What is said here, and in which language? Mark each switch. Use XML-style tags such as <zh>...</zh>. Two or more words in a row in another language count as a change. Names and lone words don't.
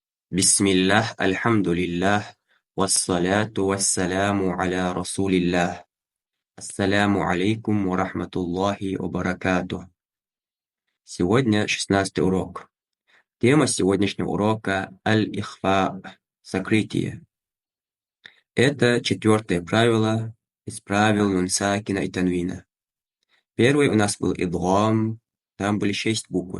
<ar>بسم الله، الحمد لله، والصلاة والسلام على رسول الله. السلام عليكم ورحمة الله وبركاته.</ar> <ru>Сегодня 16-й урок. Тема сегодняшнего урока аль-ихфа, сокрытие. Это 4-е правило из правил</ru> <ar>نون ساكنة</ar> <ru>и танвина. Первый у нас был идлгам, там были 6 букв.</ru>